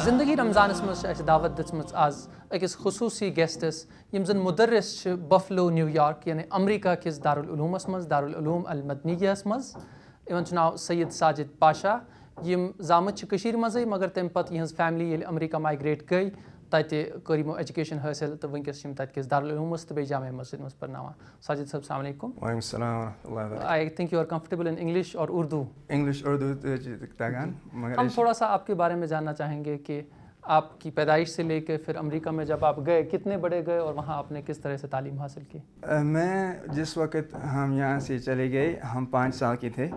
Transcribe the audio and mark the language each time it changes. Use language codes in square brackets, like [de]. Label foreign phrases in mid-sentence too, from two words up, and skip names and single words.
[ks] زندگی رمضانس مز دعوت دژمٕژ آز أکِس خصوٗصی گیسٹس یِم زن مدرس چھِ بفلو نیو یارک یعنی امریکہ کِس دارالعلوٗمس منٛز دارالعلوٗم المدنیہس منٛز. یِمن چھُ ناو سید ساجد پاشا. یِم زامٕتۍ چھِ کٔشیٖرِ منٛزٕے مگر تمہِ پتہٕ یِہٕنٛز فیملی ییٚلہِ امریکہ مایگریٹ گٔے تتہِ کٔر یِمو ایجوکیشن حٲصِل تہٕ وٕنکیٚس چھِ یِم تتہِ کِس دارالعلوٗمس تہٕ بیٚیہِ جامع مسجد منٛز پرناوان. ساجد صٲب [ar] السلام علیکم. وعلیکم السلام ورحمۃ اللہ وبرکاتہ. [en] I think you are comfortable in English اور اردو. [ks] انگلش اردو تگان مگر [ur] ہم تھوڑا سا آپ کے بارے میں جاننا چاہیں گے کہ آپ کی پیدائش سے لے کے پھر امریکہ میں جب آپ گئے کتنے بڑے گئے اور وہاں آپ نے کس طرح سے تعلیم حاصل کی؟ میں جس وقت ہم یہاں سے چلے گئے ہم 5 سال کے تھے.